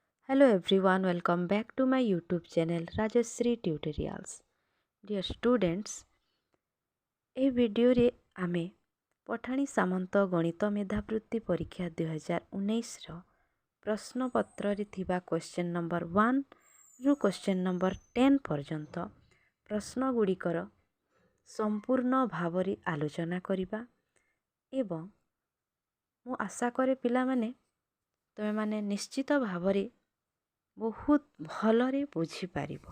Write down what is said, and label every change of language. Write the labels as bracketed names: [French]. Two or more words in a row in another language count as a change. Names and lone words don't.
[English] Hello everyone, welcome back to my YouTube channel Rajashree Tutorials. Dear students, [Odia] ଏ ଭିଡିଓ ରେ ଆମେ ପଠାଣି ସାମନ୍ତ ଗଣିତ ମେଧାବୃତ୍ତି ପରୀକ୍ଷା 2019 ର ପ୍ରଶ୍ନ ପତ୍ର ରେ ଥିବା [English] question number 1 [Odia] ରୁ [English] question number 10 [Odia] ପର୍ଯ୍ୟନ୍ତ ପ୍ରଶ୍ନ ଗୁଡ଼ିକର ସମ୍ପୂର୍ଣ୍ଣ ଭାବରେ ଆଲୋଚନା କରିବା ଏବଂ ମୁଁ ଆଶା କରେ ପିଲା ମାନେ ତୁମେ ମାନେ ନିଶ୍ଚିତ ଭାବରେ ବହୁତ ଭଲରେ ବୁଝି ପାରିବ।